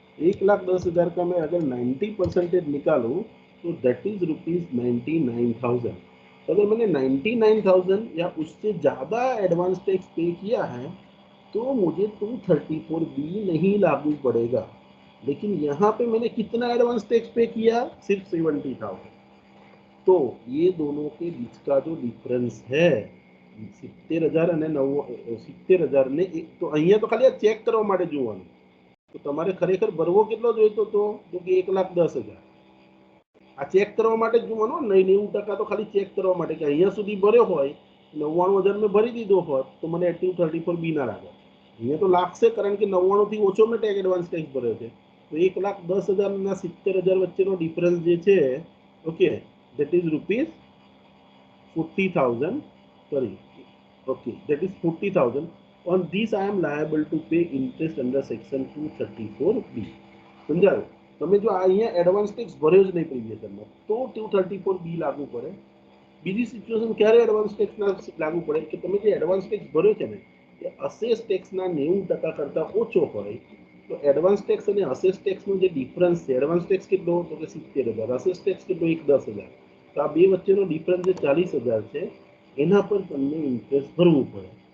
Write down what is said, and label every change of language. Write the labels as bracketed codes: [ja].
[hi] 1,10,000 का मैं अगर 90% निकालूं तो [en] that is [hi] ₹99,000. अगर मैंने 99,000 या उससे ज़्यादा एडवांस टैक्स पे किया है तो मुझे 234B नहीं लागू पड़ेगा. लेकिन यहाँ पे मैंने कितना एडवांस टैक्स पे किया? सिर्फ 70,000. तो ये दोनों के बीच का जो डिफरेंस है 70,000 [gu] અને 70,000 ને તો અહીંયા તો ખાલી આ ચેક કરવા માટે જોવાનું. તો તમારે ખરેખર ભરવો કેટલો જોઈતો હતો તો કે 1,10,000. આ ચેક કરવા માટે જ જોવાનો. 90% તો ખાલી ચેક કરવા માટે કે અહીંયા સુધી ભર્યો હોય 99,000 મેં ભરી દીધો હોત તો મને 234B ના લાગે. અહીંયા તો લાગશે કારણ કે 99 થી ઓછો મેં ટેક્સ એડવાન્સ ટેક્સ ભર્યો છે. તો 1,10,000 ના 70,000 વચ્ચેનો ડિફરન્સ જે છે okay [en] that is ₹40,000. Sorry, okay, that is 40,000. On this I am liable to pay interest under section 234B. [gu] સમજાયું? તમે જો અહીંયા એડવાન્સ ટેક્સ ભર્યો જ નહીં પ્રીવિયસ યરમાં તો 234B લાગુ પડે. બીજી સિચ્યુએશન ક્યારે એડવાન્સ ટેક્સના લાગુ પડે કે તમે જે એડવાન્સ ટેક્સ ભર્યો છે ને એ અસેસ ટેક્સના 90% કરતાં ઓછો હોય તો એડવાન્સ ટેક્સ અને અસેસ ટેક્સનો જે ડિફરન્સ છે, એડવાન્સ ટેક્સ કેટલો તો કે 70,000, અસેસ ટેક્સ કેટલો 10,000, તો આ બે વચ્ચેનો ડિફરન્સ જે 40,000 છે એના પર તમને ઇન્ટરેસ્ટ ભરવું પડે.